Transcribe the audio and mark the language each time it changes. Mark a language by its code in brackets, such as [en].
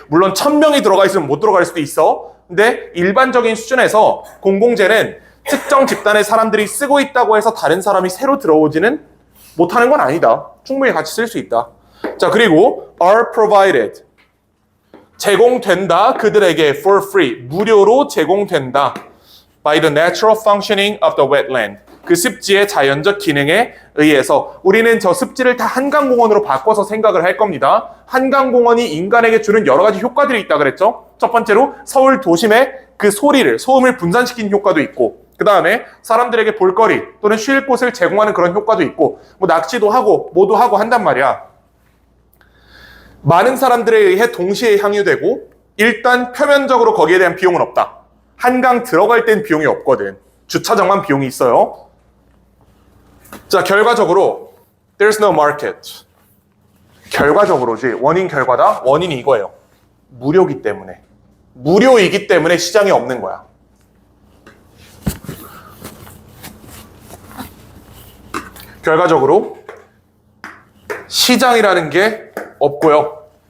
[ko] 물론 1000명이 들어가 있으면 못 들어갈 수도 있어. 근데 일반적인 수준에서 공공재는 특정 집단의 사람들이 쓰고 있다고 해서 다른 사람이 새로 들어오지는 못하는 건 아니다. 충분히 같이 쓸 수 있다. 자, 그리고 [en] are provided. [ko] 제공된다. 그들에게 [en] for free. [ko] 무료로 제공된다. [en] by the natural functioning of the wetland. [ko] 그 습지의 자연적 기능에 의해서 우리는 저 습지를 다 한강공원으로 바꿔서 생각을 할 겁니다. 한강공원이 인간에게 주는 여러 가지 효과들이 있다 그랬죠? 첫 번째로 서울 도심의 그 소음을 분산시키는 효과도 있고, 그 다음에 사람들에게 볼거리 또는 쉴 곳을 제공하는 그런 효과도 있고, 뭐 낚시도 하고 뭐도 하고 한단 말이야. 많은 사람들에 의해 동시에 향유되고, 일단 표면적으로 거기에 대한 비용은 없다. 한강 들어갈 땐 비용이 없거든. 주차장만 비용이 있어요. 자, 결과적으로 [en] there's no market. [ko] 결과적으로지, 원인 결과다. 원인이 이거예요. 무료이기 때문에 시장이 없는 거야. 결과적으로 시장이라는 게 없고요.